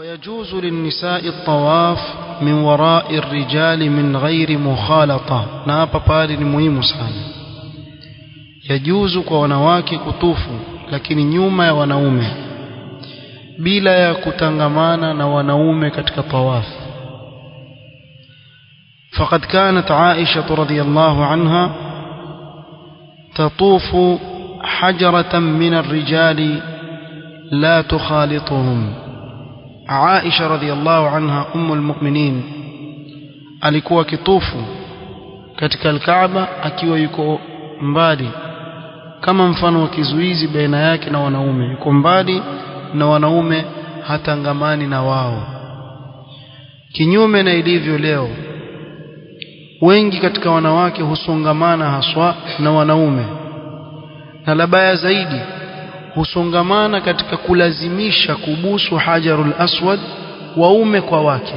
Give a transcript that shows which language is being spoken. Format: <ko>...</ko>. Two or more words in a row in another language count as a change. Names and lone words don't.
<ar>ويجوز للنساء الطواف من وراء الرجال من غير مخالطة.</ar> <sw>na hapa pale ni muhimu sana. Yajuzu kwa wanawake kutufu lakini nyuma ya wanaume bila ya kutangamana na wanaume katika tawaf.</sw> <ar>فقد كانت عائشة رضي الله عنها تطوف حجرة من الرجال لا تخالطهم.</ar> <sw>Aisha</sw> <ar>رضي الله عنها أم المؤمنين</ar> <sw>alikuwa kitufu katika al-Kaaba akiwa yuko mbali kama mfano wa kizuizi baina yake na wanaume, yuko mbali na wanaume, hatangamani na wao. Kinyume na ilivyo leo, wengi katika wanawake husongamana haswa na wanaume, na labaya zaidi husongamana katika kulazimisha kubusu</sw> <ar>الحجر الأسود</ar> <sw>waume kwa wake.</sw>